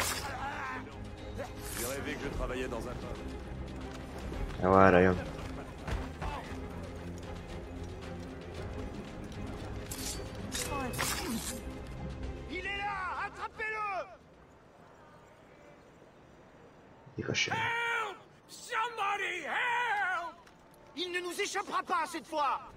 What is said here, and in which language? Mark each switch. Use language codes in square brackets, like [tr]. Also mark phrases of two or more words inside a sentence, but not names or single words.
[hu] Jó, erre jön. [fr] Il est là! Attrapez-le! [hu] Igazság. [en] Help! Somebody help! [fr] Il ne nous échappera pas cette fois!